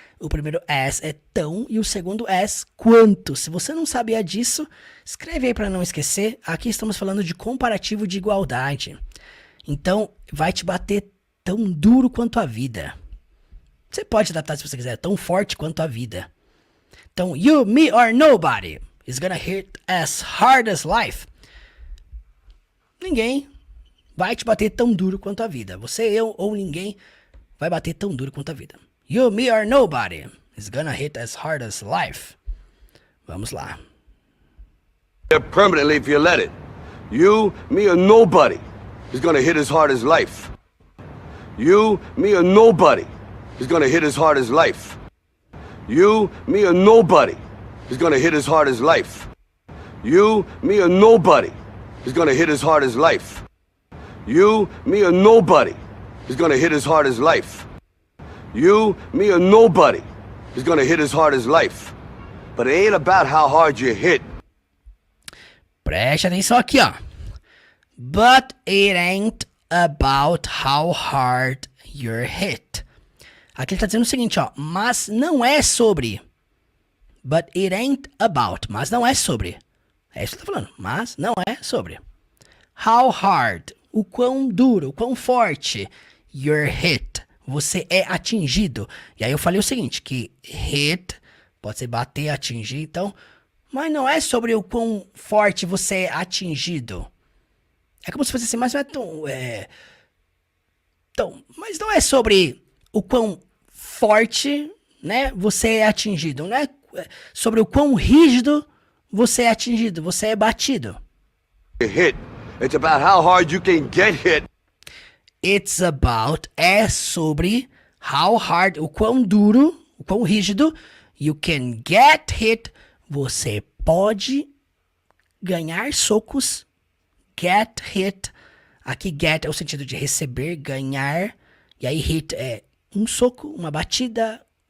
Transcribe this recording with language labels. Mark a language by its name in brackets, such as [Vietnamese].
[Portuguese] O primeiro as é tão e o segundo as quanto. Se você não sabia disso, escreve aí para não esquecer. Aqui estamos falando de comparativo de igualdade. Então, vai te bater tão duro quanto a vida. Você pode adaptar se você quiser, tão forte quanto a vida. [English] Então, you, me, or nobody is gonna hit as hard as life. [Portuguese] Ninguém vai te bater tão duro quanto a vida. Você, eu ou ninguém vai bater tão duro quanto a vida. [English] You, me, or nobody is gonna hit as hard as life. [Portuguese] Vamos lá. [English] Permanently if you let it. You, me, or nobody is gonna hit as hard as life. You, me, or nobody is gonna hit as hard as life. You, me, or nobody is gonna hit as hard as life. You, me, or nobody is gonna hit as hard as life. You, me, or nobody is gonna hit as hard as life. You, me, or nobody is gonna hit as hard as life. But it ain't about how hard you hit. [Portuguese] Preste atenção aqui, ó. [English] But it ain't about how hard you're hit. [Portuguese] Aqui ele tá dizendo o seguinte, ó. Mas não é sobre. [English] But it ain't about. [Portuguese] Mas não é sobre. É isso que ele tá falando. Mas não é sobre. [English] How hard. [Portuguese] O quão duro, o quão forte. [English] You're hit. [Portuguese] Você é atingido. E aí eu falei o seguinte, que hit pode ser bater, atingir, então... Mas não é sobre o quão forte você é atingido. É como se fosse assim, mas não é tão... mas não é sobre o quão forte, né, você é atingido. Não é sobre o quão rígido você é atingido, você é batido. [English] Hit. It's about how hard you can get hit. It's about [Portuguese] é sobre [English] how hard, [Portuguese] o quão duro, o quão rígido [English] you can get hit. [Portuguese] Você pode ganhar socos. [English] Get hit. [Portuguese] Aqui get é o sentido de receber, ganhar. E aí hit é um soco, uma batida.